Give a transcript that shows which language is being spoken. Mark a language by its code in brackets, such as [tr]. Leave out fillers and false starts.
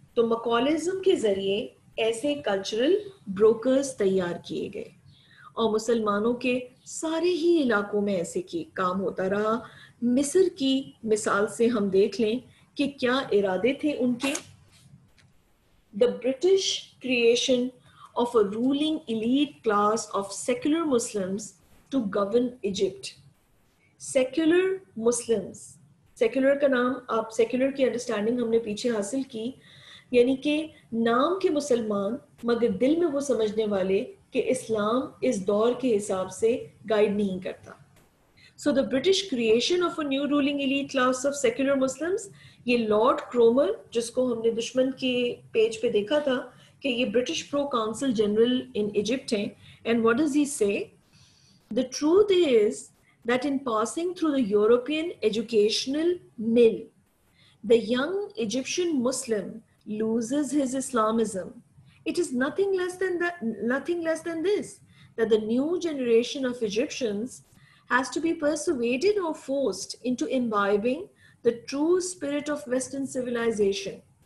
[ur] تو مکالزم کے ذریعے ایسے کلچرل بروکرز تیار کیے گئے اور مسلمانوں کے سارے ہی علاقوں میں ایسے کی کام ہوتا رہا. مصر کی مثال سے ہم دیکھ لیں کہ کیا ارادے تھے ان کے. [en] The British creation of a ruling elite class of secular Muslims to govern Egypt. [ur] Secular Muslims, secular کا نام آپ secular کی انڈرسٹینڈنگ ہم نے پیچھے حاصل کی, یعنی کہ نام کے مسلمان مگر دل میں وہ سمجھنے والے کہ اسلام اس دور کے حساب سے گائیڈ نہیں کرتا. So the British creation of a new ruling elite class of secular Muslims, یہ لارڈ کرومر جس کو ہم نے دشمن کے پیج پہ دیکھا تھا کہ یہ British pro council general in Egypt ہیں. [en] And what does he say? The truth is that in passing through the European educational mill, the young Egyptian Muslim loses his Islamism. It is nothing less than this, that the new generation of Egyptians has to be persuaded or forced into imbibing the true spirit of Western civilization.